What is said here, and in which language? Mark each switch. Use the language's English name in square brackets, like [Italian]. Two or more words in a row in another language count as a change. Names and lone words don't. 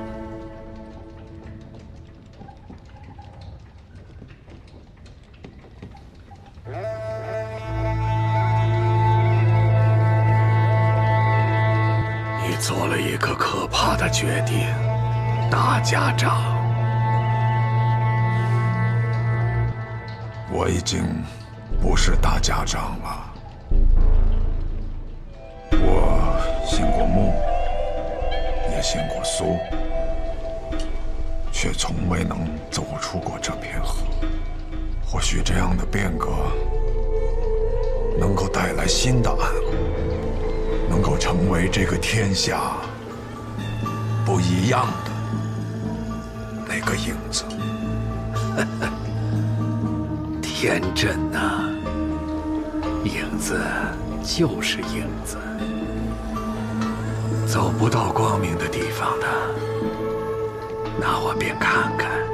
[Chinese] 你做了一个可怕的决定，大家长。我已经不是大家长了。我信过穆，也信过蘇，卻從未能走出過這片河。或許這樣的變革能夠帶來新的暗河，能夠成為這個天下不一樣的那個影子。天真啊，影子就是影子，走不到光明的地方的，那我便看看。